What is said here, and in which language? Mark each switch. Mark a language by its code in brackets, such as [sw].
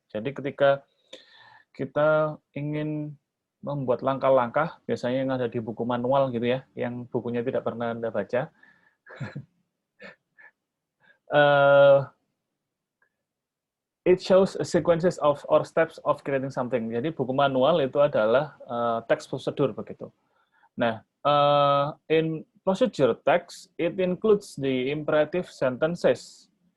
[id] Jadi ketika kita ingin membuat langkah-langkah, biasanya yang ada di buku manual gitu ya, yang bukunya tidak pernah Anda baca. [en] uh, it shows sequences of or steps of creating something. [id] Jadi buku manual itu adalah text prosedur begitu. [en] Nah, in procedure text, it includes the imperative sentences.